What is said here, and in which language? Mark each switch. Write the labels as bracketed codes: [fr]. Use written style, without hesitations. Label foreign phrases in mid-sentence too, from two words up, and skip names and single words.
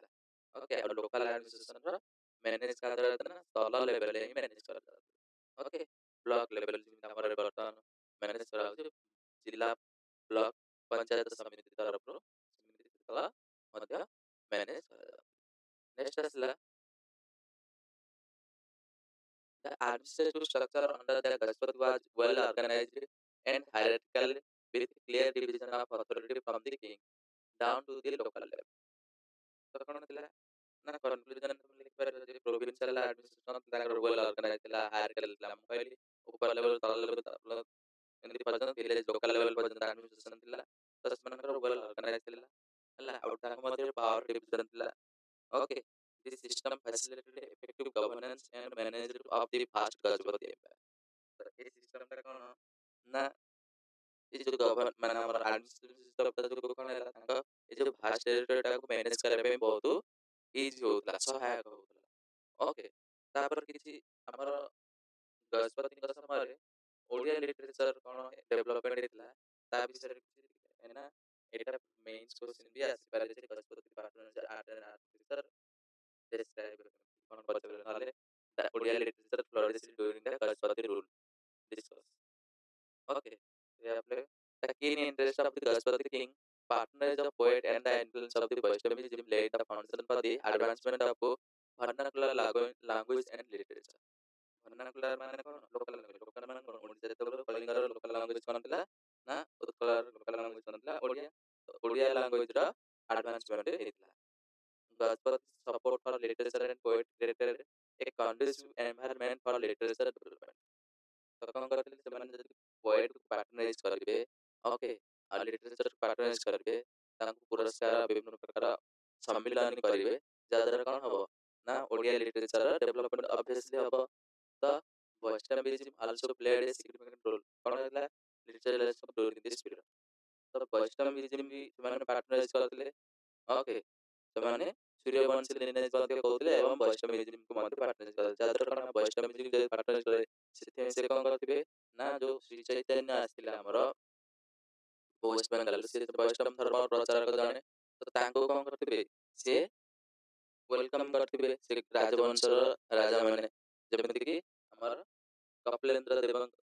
[or] ଓକେ, ଆଉ [en] local administrationର manage [or] କରାଯାଉଥିଲା ସ୍ଥଳ ଲେଭେଲରେ ହିଁ ମ୍ୟାନେଜ କରାଯାଉଥିଲା। ଓକେ, [en] block level [or] ଯେମିତି ଆମର ବର୍ତ୍ତମାନ ମ୍ୟାନେଜ କରାଯାଉଛି ଜିଲ୍ଲା, ବ୍ଲକ, ପଞ୍ଚାୟତ ସମିତି ତରଫରୁ, ସେମିତି ମଧ୍ୟ ମ୍ୟାନେଜ କରାଯାଉଛି। ନେକ୍ସଟ ଆସିଲା [en] the administrative structure under the Gajpati was well organized and hierarchical, with clear division of authority from the king down to the local level. [or] ତ କଣ ଥିଲା ନା କନକ୍ଲୁଜନ ଲେଖିପାରିବ ଯେ [en] provincial administration [or] ତାଙ୍କର [en] well organize [or] ଥିଲା, ହାୟରାର୍କିକାଲ ଥିଲା। ମୁଁ କହିଲି ଉପର ଲେଭେଲ, ତଳ ଲେଭେଲ, ଏମିତି ପର୍ଯ୍ୟନ୍ତ [en] village local level [or] ପର୍ଯ୍ୟନ୍ତ ଆଡମିନିଷ୍ଟ୍ରେସନ ଥିଲା। ତ ସେମାନଙ୍କର [en] well organize [or] ଥିଲା, ହେଲା। ଆଉ ତାଙ୍କ ମଧ୍ୟରେ [en] power division [or] ଥିଲା। ଓକେ, [en] this system facilitated effective governance and management of the vast Gajapati Empire. [or] ତ এই ସିଷ୍ଟମଟା କଣ ନା ଏ ଯୋଉ ମାନେ ଆମର [en] administrative systemଟା [or] ଯୋଉ କଣ ହେଲା, ତାଙ୍କ ଏ ଯୋଉ [en] vast territoryଟାକୁ manage [or] କରିବା ପାଇଁ ବହୁତ ଇଜି ହଉଥିଲା, ସହାୟକ ହଉଥିଲା। ଓକେ। ତାପରେ କିଛି ଆମର ଗଜପତିଙ୍କ ସମୟରେ ଓଡ଼ିଆ ଲିଟରେଚର କଣ ଡେଭଲପମେଣ୍ଟ ହେଇଥିଲା ତା ବିଷୟରେ କିଛି ଦେଖିବା। କାହିଁକିନା ଏଇଟା [en] mains question [or] ବି ଆସିପାରେ ଯେ ଗଜପତି [en] pattern art and architecture describe [or] କଣ ପଚାରିଲେ, ନହେଲେ ଓଡ଼ିଆ [en] literature flourished during the Gajapati rule discuss. Okay. We have played the keen interest of the Gajapati king, patronage of poet, and the influence of the Vaishnavism laid the foundation for the advancement of vernacular language and literature. [or] vernacular ମାନେ କଣ? [en] local language. local ମାନେ [or] କଣ? ଓଡ଼ିଶା ଯେତେବେଳେ କଳିଙ୍ଗର [en] local language [or] କଣ ଥିଲା ନା ଉତ୍କଳର [en] local language [or] କଣ ଥିଲା? ଓଡ଼ିଆ। ଓଡ଼ିଆ [en] languageର advancement [or] ହେଇଥିଲା। [en] Gajapati support for literature and poetry created a conducive environment for literature development. [or] ତ କଣ କରିଥିଲେ ସେମାନେ, ଯଦି ପୋଏଟକୁ ପାଟ୍ରୋନାଇଜ କରିବେ, ଓକେ, ଆଉ ଲିଟରେଚରକୁ ପାଟ୍ରୋନାଇଜ କରିବେ, ତାଙ୍କୁ ପୁରସ୍କାର ବିଭିନ୍ନ ପ୍ରକାର ସମ୍ମିଳନୀ କରିବେ, ଯାହାଦ୍ୱାରା କଣ ହବ ନା ଓଡ଼ିଆ [en] literature development obviously [or] ହବ। [en] ତ ବୈଷ୍ଣବିଜମ also played a significant role [or] କଣ ହେଲା [en] ଲିଟରେଚର during this period। [or] ତ ବୈଷ୍ଣବିଜମ ବି ସେମାନେ ପାଟ୍ରୋନାଇଜ କରିଥିଲେ। ଓକେ, ସେମାନେ ସୂର୍ଯ୍ୟବଂଶୀ ଲିନେଜ ମଧ୍ୟ କହୁଥିଲେ ଏବଂ ବୈଷ୍ଣବିଜମକୁ ମଧ୍ୟ ପାଟ୍ରୋନାଇଜ କରିଥିଲେ, ଯାହାଦ୍ୱାରା କଣ ବୈଷ୍ଣବିଜମ ଯଦି ପାଟ୍ରୋନାଇଜ କରେ ସେଥିପାଇଁ ସେ କଣ କରିଥିବେ ନା ଯୋଉ ଶ୍ରୀ ଚୈତନ୍ୟ ଆସିଥିଲା ଆମର ୱେଷ୍ଟ ବେଙ୍ଗାଲରୁ, ସେ ବୈଷ୍ଣବ ଧର୍ମ ପ୍ରଚାରକ ଜଣେ, ତ ତାଙ୍କୁ କଣ କରିଥିବେ ସେ ୱେଲକମ କରିଥିବେ ସେ ରାଜବଂଶର ରାଜା ମାନେ, ଯେମିତିକି ଆମର କପିଳେନ୍ଦ୍ର ଦେବ।